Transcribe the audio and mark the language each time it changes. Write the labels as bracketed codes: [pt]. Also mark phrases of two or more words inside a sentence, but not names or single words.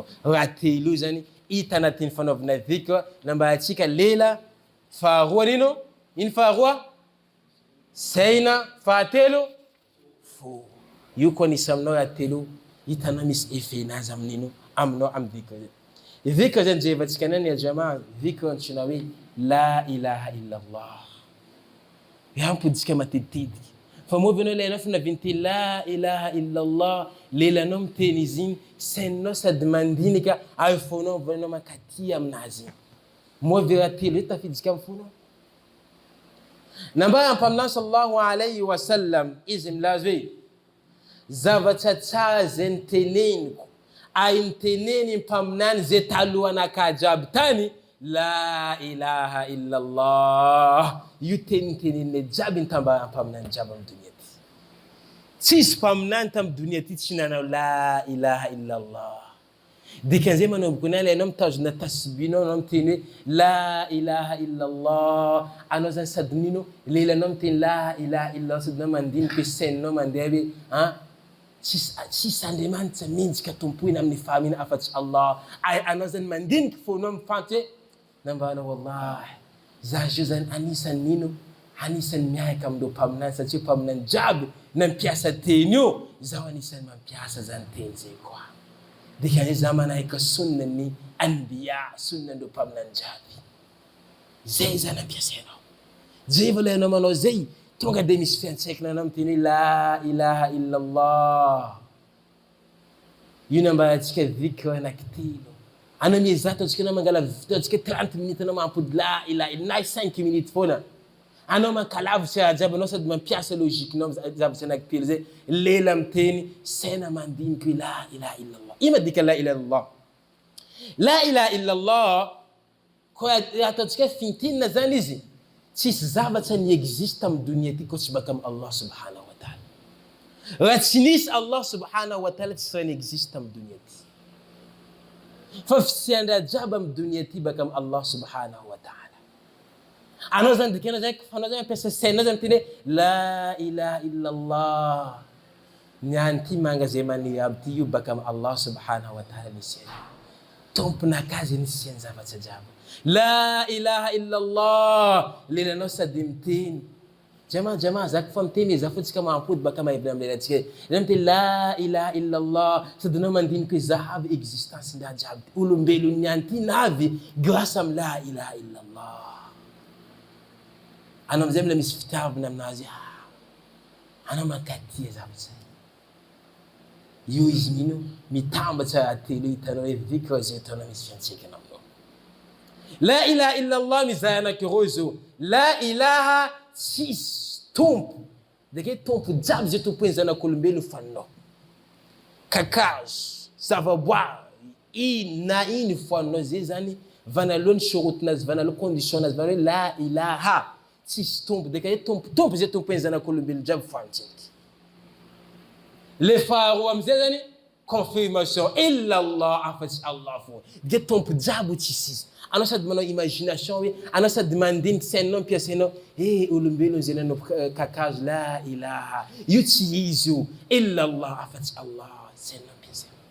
[mg] Raha telo zany hita anatin'ny fanaovana vikra namba atsika lela, faharoa nino? Ino faharoa? Saina, fahatelo fo. Io koa nisy aminao raha telo hitanao misy efenazy amin'ino aminao amin'ny vikra zay. Vikra zany jevantsika nany [ar] ya jamaa, [mg] vikra antsoina hoe [ar] la ilaha illallah. [mg] Yampoditsika matetitika. Fa moa anao lelanao fa navinty [ar] la ilaha illallah, [mg] lelanao miteny izy igny, sainao sady mandinika ary fonao volanao mankatia aminazy. Moa raha telo tafiditsika amin'ny fonao. Namba ampaminany [ar] sallallahu alayhi wa sallam [mg] izy milaza hoe zavatra tsara zay niteneniko ay niteneny mpaminany zay talohanakahy jiaby tany [ar] la ilaha illallah. [mg] Io tenenen'ny jiaby nitamba ampaminany jiaby amin'ny dunia ty. Tsisy mpaminany tamin'ny dunia ty tsy nanao [ar] la ilaha illallah. [mg] Dikan'izay manomboka na anao mitazona tasbinao anao miteny hoe [ar] la ilaha illallah. [mg] Anao zany sady nino lelanao miteny [ar] la ilaha illallah [mg] sady anao mandiniky saininao mandeha hoe tsisy andriamanitra menjika tompoina amin'ny fahamina afa-tsy Allah. Anao zany mandiniky fonao mifanty hoe nambanao wallahi za zio zany anisany nino anisany miaika amin'ireo mpaminany satria mpaminany jiaby nampiasa teny io zaho anisany mampiasa zany teny zay koa. Dikan'izay za manahika sunnan'ny anbiya, sunnan'ireo mpaminany jiaby. Zay zany ampiasainao. Zay vola anao manao zay tonga de misy fiantsaikina anao miteny hoe [ar] la ilaha illallah. [mg] Io namba atsika vikra anankitelo. Anao miezaka ataontsika anao mangala ataontsika 30 minutes anao mampody [ar] la ilaha illallah [mg] 5 minutes foana. Anao mankalavitra raha jiaby anao sady mampiasa logiquenao zavatra anankitelo zay. Lela miteny saina mandiniky hoe [ar] la ilaha illallah. [mg] Ino madika [ar] la ilaha illallah? La ilaha illallah [mg] koa ataontsika fintinina zany izy. Tsisy zavatra ny existe amin'ny dunia ty koa tsy baka amin'ny Allah [ar] subhanahu wa ta'ala. [mg] Raha tsy nisy Allah [ar] subhanahu wa ta'ala [mg] tsy raha existe amin'ny dunia ty. Fa fisiandraha jiaby amin'ny dunia ty baka amin'ny Allah [ar] subhanahu wa ta'ala. [mg] Anao zany dikanao zany fanao zany mampiasa sainao zany teny [ar] la ilaha illallah. [mg] Ny anty manga zay maniry aby ty io baka amin'ny Allah [ar] subhanahu wa ta'ala [mg] nisiany. Tomponakazy nisiany zavatra jiaby. [ar] La ilaha illallah. [mg] Lelanao sady miteny. Jama zaka fa miteny za fotsika mampody baka maivina amin'ny lelantsika. Lela miteny [ar] la ilaha illallah. [mg] Sady anao mandiniky hoe zahavy existence ndraha jiaby. Olombelon'ny anty navy grâce amin'ny [ar] la ilaha illallah. [mg] Anao amizay mila misy fitiavana aminazy. Anao mankatia zavatra. Io izy nino mitambatra atelo hitanao hoe vikra zay ataonao misy fiantsaikana aminao. [ar] La ilaha illallah [mg] mizay anakiroa izy io. [ar] La ilaha [mg] tsisy tompo. Dia tompo jiaby zay tompoeny zanak'olombelona fanao. Kakazo, zavaboary, na iny foanao zay zany vanalohany shurutinazy, vanalohany conditionnazy, vanalohany [ar] la ilaha, [mg] tsisy tompo. Dia tompo zay tompoeny zanak'olombelona jiaby fantsika. Le faharoa amizay zany confirmation, illallah, afa-tsy Allah fo. Dia tompo jiaby tsisy izy. Anao sady manao imagination hoe anao sady mandiniky sainao ampiasainao olombelona zay nanao kakazo [ar] la ilaha, [mg] io tsy izy io, illallah, afa-tsy Allah sainao ampiasainao.